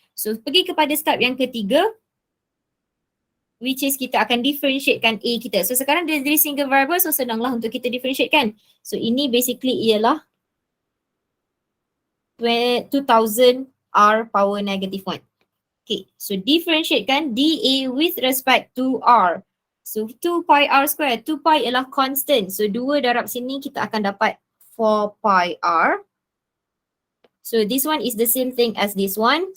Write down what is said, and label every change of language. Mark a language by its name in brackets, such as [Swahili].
[Malay] So pergi kepada step yang ketiga, [English] which is [Malay] kita akan differentiatekan A kita. So sekarang dia jadi single variable, so senanglah untuk kita differentiatekan. So ini basically ialah 2000 R [English] power negative [Malay] 1. [English] Okay, so differentiatekan dA with respect to R. So 2 pi R square, 2 pi ialah constant. [Malay] So 2 darab sini kita akan dapat 4 pi R. [English] So this one is the same thing as this one.